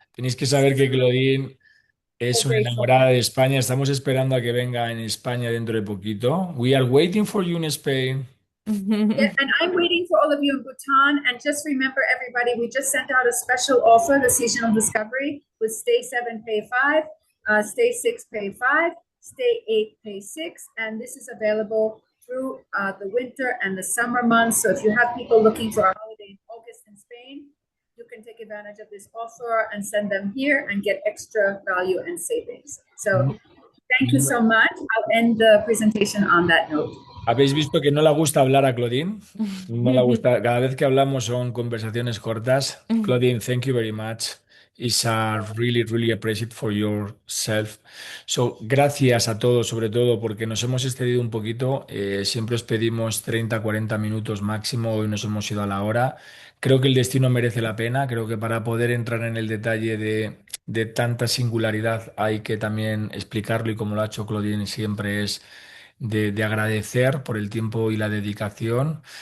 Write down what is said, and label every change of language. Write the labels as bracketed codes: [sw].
[es] Tenéis que saber que Claudine es [en] so [es] una [en] grateful. [es] enamorada de España. Estamos esperando a que venga en España dentro de poquito. [en] We are waiting for you in Spain. Yeah, and I'm waiting for all of you in Bhutan. And just remember, everybody, we just sent out a special offer, the seasonal discovery, with stay 7, pay 5, stay 6, pay 5, stay 8, pay 6. And this is available through the winter and the summer months. So if you have people looking for a holiday in August in Spain, you can take advantage of this offer and send them here and get extra value and savings. So thank you so much. I'll end the presentation on that note. [es] ¿Habéis visto que no le gusta hablar a Claudine? No le gusta. Cada vez que hablamos son conversaciones cortas. [en] Claudine, thank you very much. It's really, really appreciate for yourself. [es] So, gracias a todos, sobre todo porque nos hemos excedido un poquito. Siempre os pedimos 30, 40 minutos máximo. Hoy nos hemos ido a la hora. Creo que el destino merece la pena. Creo que para poder entrar en el detalle de tanta singularidad hay que también explicarlo y como lo ha hecho Claudine siempre es de agradecer por el tiempo y la dedicación.